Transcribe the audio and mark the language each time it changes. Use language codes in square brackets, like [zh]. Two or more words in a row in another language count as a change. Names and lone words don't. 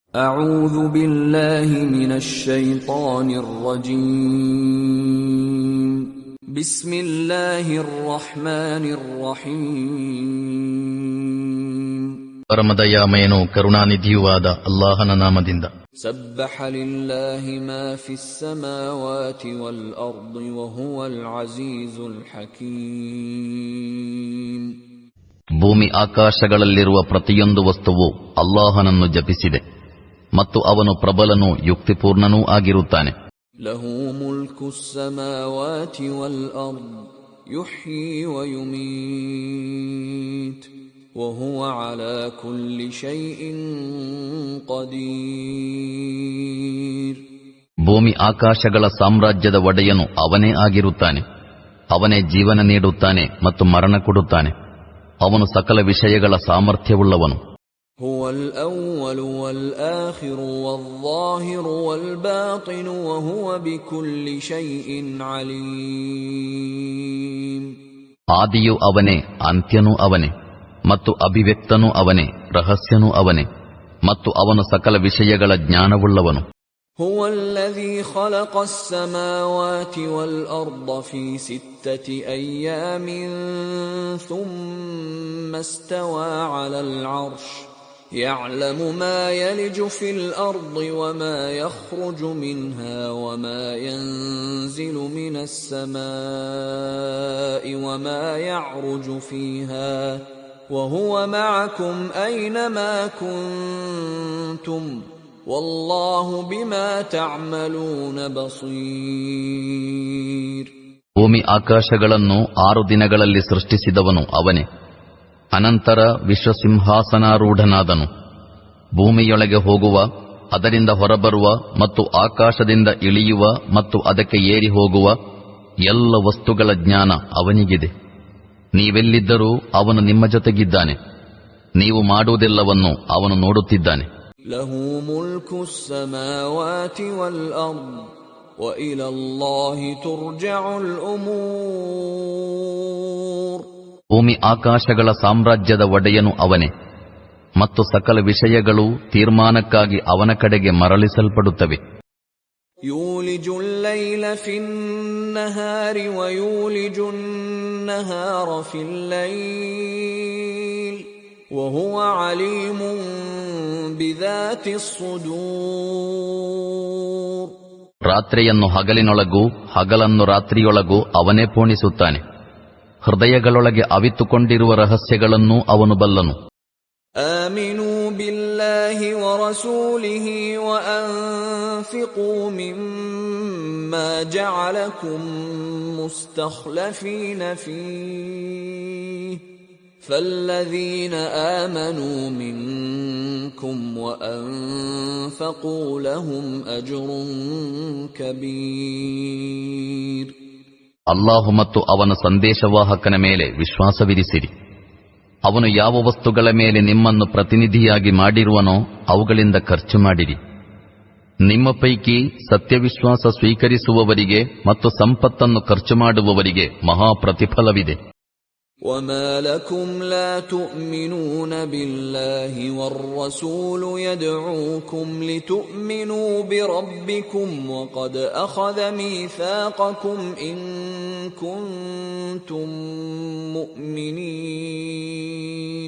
[ar] أعوذ بالله من الشيطان الرجيم بسم الله الرحمن الرحيم [kn] ಪರಮದಯಾಮಯನೂ ಕರುಣಾನಿಧಿಯೂ ಆದ ಅಲ್ಲಾಹನ ನಾಮದಿಂದ. [ar] سبح لله ما في السماوات والأرض وهو العزيز الحكيم. [kn] ಭೂಮಿ ಆಕಾಶಗಳಲ್ಲಿರುವ ಪ್ರತಿಯೊಂದು ವಸ್ತುವು ಅಲ್ಲಾಹನನ್ನು ಜಪಿಸಿದೆ ಮತ್ತು ಅವನು ಪ್ರಬಲನೂ ಯುಕ್ತಿಪೂರ್ಣನೂ ಆಗಿರುತ್ತಾನೆ. [ar] له ملك السماوات والأرض يحيي ويميت وهو على كل شيء قدير. [kn] ಭೂಮಿ ಆಕಾಶಗಳ ಸಾಮ್ರಾಜ್ಯದ ಒಡೆಯನು ಅವನೇ ಆಗಿರುತ್ತಾನೆ. ಅವನೇ ಜೀವನ ನೀಡುತ್ತಾನೆ ಮತ್ತು ಮರಣ ಕೊಡುತ್ತಾನೆ. ಅವನು ಸಕಲ ವಿಷಯಗಳ ಸಾಮರ್ಥ್ಯವುಳ್ಳವನು. [ar] هو الأول والآخر والظاهر والباطن وهو بكل شيء عليم. [kn] ಆದಿಯೂ ಅವನೇ, ಅಂತ್ಯನೂ ಅವನೇ, ಮತ್ತು ಅಭಿವ್ಯಕ್ತನೂ ಅವನೇ, ರಹಸ್ಯನೂ ಅವನೇ, ಮತ್ತು ಅವನು ಸಕಲ ವಿಷಯಗಳ ಜ್ಞಾನವುಳ್ಳವನು. [ar] هو الذي خلق السماوات والأرض في 6 أيام ثم استوى على العرش يعلم ما يلج في الأرض وما يخرج منها وما ينزل من السماء وما يعرج فيها وهو معكم أينما كنتم والله بما تعملون بصير. [kn] ಭೂಮಿ ಆಕಾಶಗಳನ್ನು 6 ದಿನಗಳಲ್ಲಿ ಸೃಷ್ಟಿಸಿದವನು ಅವನೇ. ಅನಂತರ ವಿಶ್ವಸಿಂಹಾಸನಾರೂಢನಾದನು. ಭೂಮಿಯೊಳಗೆ ಹೋಗುವ, ಅದರಿಂದ ಹೊರಬರುವ ಮತ್ತು ಆಕಾಶದಿಂದ ಇಳಿಯುವ ಮತ್ತು ಅದಕ್ಕೆ ಏರಿ ಹೋಗುವ ಎಲ್ಲ ವಸ್ತುಗಳ ಜ್ಞಾನ ಅವನಿಗಿದೆ. ನೀವೆಲ್ಲಿದ್ದರೂ ಅವನು ನಿಮ್ಮ ಜೊತೆಗಿದ್ದಾನೆ. ನೀವು ಮಾಡುವುದೆಲ್ಲವನ್ನು ಅವನು ನೋಡುತ್ತಿದ್ದಾನೆ. [ar] له ملك السماوات والأرض وإلى الله ترجع الأمور. [kn] ಭೂಮಿ ಆಕಾಶಗಳ ಸಾಮ್ರಾಜ್ಯದ ಒಡೆಯನು ಅವನೇ ಮತ್ತು ಸಕಲ ವಿಷಯಗಳು ತೀರ್ಮಾನಕ್ಕಾಗಿ ಅವನ ಕಡೆಗೆ ಮರಳಿಸಲ್ಪಡುತ್ತವೆ. [ar] ಯೂಲಿಜು الليل في النهار ويولج النهار في الليل وهو عليم بذات الصدور. [kn] ರಾತ್ರಿಯನ್ನು ಹಗಲಿನೊಳಗೂ ಹಗಲನ್ನು ರಾತ್ರಿಯೊಳಗೂ ಅವನೇ ಪೋಣಿಸುತ್ತಾನೆ. ಹೃದಯಗಳೊಳಗೆ ಅವಿತುಕೊಂಡಿರುವ ರಹಸ್ಯಗಳನ್ನೂ ಅವನು ಬಲ್ಲನು. [ar] آمنوا بالله ورسوله وأنفقوا مما جعلكم مستخلفين فيه فالذين آمنوا منكم وأنفقوا لهم أجر كبير. [kn] ಅಲ್ಲಾಹು ಮತ್ತು ಅವನ ಸಂದೇಶವಾಹಕನ ಮೇಲೆ ವಿಶ್ವಾಸವಿರಿಸಿರಿ. ಅವನು ಯಾವ ವಸ್ತುಗಳ ಮೇಲೆ ನಿಮ್ಮನ್ನು ಪ್ರತಿನಿಧಿಯಾಗಿ ಮಾಡಿರುವನೋ ಅವುಗಳಿಂದ ಖರ್ಚು ಮಾಡಿರಿ. ನಿಮ್ಮ ಪೈಕಿ ಸತ್ಯವಿಶ್ವಾಸ ಸ್ವೀಕರಿಸುವವರಿಗೆ ಮತ್ತು ಸಂಪತ್ತನ್ನು ಖರ್ಚು ಮಾಡುವವರಿಗೆ ಮಹಾ ಪ್ರತಿಫಲವಿದೆ. [ar] وما لكم لا تؤمنون بالله والرسول يدعوكم لتؤمنوا بربكم وقد أخذ ميثاقكم إن كنتم مؤمنين.